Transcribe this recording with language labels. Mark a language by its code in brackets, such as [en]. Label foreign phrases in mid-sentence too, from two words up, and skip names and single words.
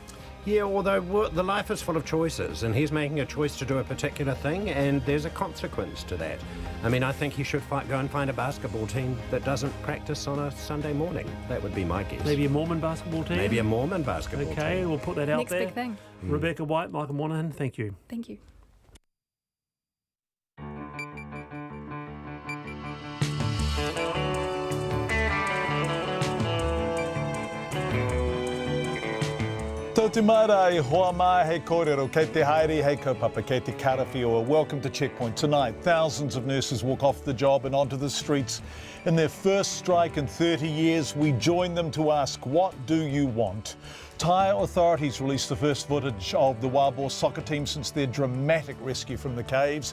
[en] Yeah, although the life is full of choices, and he's making a choice to do a particular thing, and there's a consequence to that. I mean, I think he should go and find a basketball team that doesn't practice on a Sunday morning. That would be my guess. Maybe a Mormon basketball team? Maybe a Mormon basketball team. Okay, we'll put that out Next there. big thing. Rebecca White, Michael Monaghan, thank you. Thank you. [mi] Tō te mara e hoa mai hei kōrero, kei te haere, hei kaupapa, kei te karawhiua. [en] Welcome to Checkpoint. Tonight, thousands of nurses walk off the job and onto the streets. In their first strike in 30 years, we join them to ask, what do you want? Thai authorities released the first footage of the wild boar soccer team since their dramatic rescue from the caves.